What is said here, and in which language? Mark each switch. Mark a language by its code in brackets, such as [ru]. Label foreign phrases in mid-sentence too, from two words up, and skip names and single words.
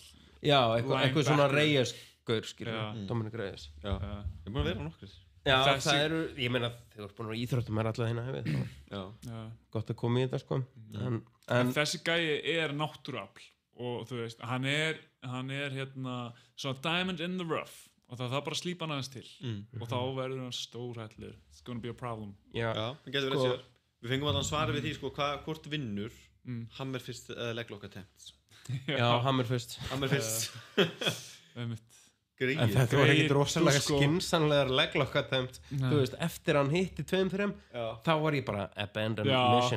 [is] Já, eitthvað svona Reyes-gaur, skilur, Dominic Reyes. Já, ég er búin að vera nokkur. Já, það eru, ég meina, þeir eru búin að vera íþróttum alltaf hérna hefði. Já. Gott að koma í þetta, sko. En þessi gæi er náttúruafl og þú veist, hann er hérna svona [en] diamond in the rough [is] og það bara að slípa hann aðeins til og þá verður hann stórhættulegur. [en] It's gonna be a problem. [is] Já, það getur verið að segja. Við fengum alltaf svari við því, sko, hvort vinnur [en] Hammer fist [is] eða [en] leglock attempts. Já, Hammer fist. [is] En þetta var ekkert rosalega skynsamlegar [en] leglock attempt. [is] Þú veist, eftir hann hitti 2-3 þá var ég bara [en] abandon mission.